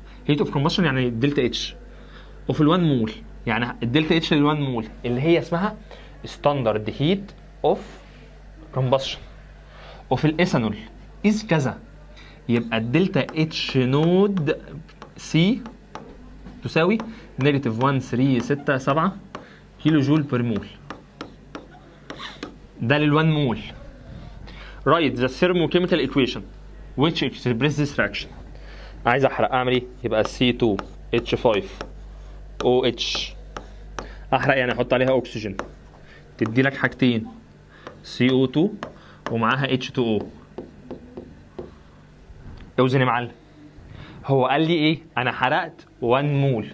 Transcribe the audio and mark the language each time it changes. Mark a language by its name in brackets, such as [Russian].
[English] heat of combustion [Arabic] يعني الدلتا اتش وفي ال1 مول، يعني الدلتا اتش لل1 مول اللي هي اسمها ستاندرد هيت اوف [English] combustion. [Arabic] وفي الايثانول از كذا، يبقى الدلتا اتش نود سي تساوي نيجاتيف 1.367 كيلو جول بير مول، ده لل1 مول. [English] write the thermochemical equation which expresses this reaction. [Arabic] عايز احرق، اعمل ايه؟ يبقى C2H5OH، احرق يعني احط عليها اكسجين، تدي لك حاجتين CO2 ومعاها H2O. اوزن يا معلم. هو قال لي ايه؟ انا حرقت 1 مول.